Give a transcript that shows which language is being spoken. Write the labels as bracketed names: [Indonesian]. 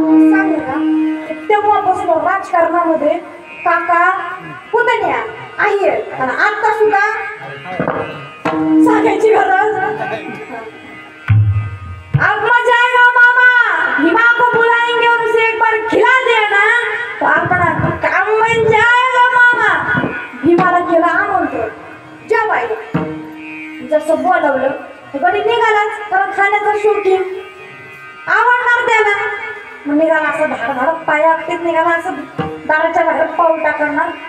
[Marathi] सांगा तेव्हापासून राजकारणामध्ये काका पुतण्या आहे. आणि आता सुद्धा सांगायची गरज. [Hindi] अब मजा आएगा मामा, भीमा को बुलाएंगे, उनसे एक बार खिला देना तो अपना काम बन जाएगा मामा. [Marathi] भीमाला केला आमंत्रण जेवायला. जसं बोलवलं गडी निघालाच, कारण खाण्याचा शौकीन आवडणार त्याला. मग निघाला असं धाड पाया अगदीच निघाला, असं दाराच्या बाहेर पाऊल टाकणार.